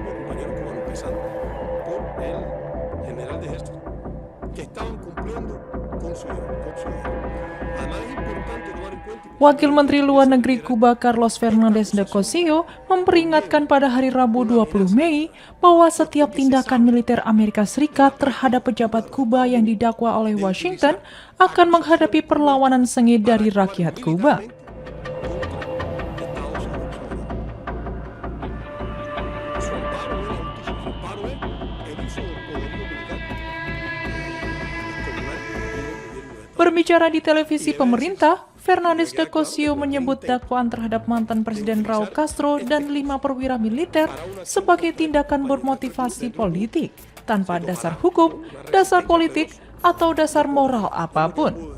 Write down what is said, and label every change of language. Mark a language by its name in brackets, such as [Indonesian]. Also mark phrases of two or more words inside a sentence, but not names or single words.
[Spanish] de compañeros cubanos, empezando por el general de ejército, que estaban cumpliendo con su deber. Además es importante tomar en cuenta. [Indonesian] Wakil Menteri Luar Negeri Kuba Carlos Fernandez de Cosio memperingatkan pada hari Rabu 20 Mei bahwa setiap tindakan militer Amerika Serikat terhadap pejabat Kuba yang didakwa oleh Washington akan menghadapi perlawanan sengit dari rakyat Kuba. Berbicara di televisi pemerintah, Fernandez de Cosio menyebut dakwaan terhadap mantan Presiden Raul Castro dan 5 perwira militer sebagai tindakan bermotivasi politik, tanpa dasar hukum, dasar politik, atau dasar moral apapun.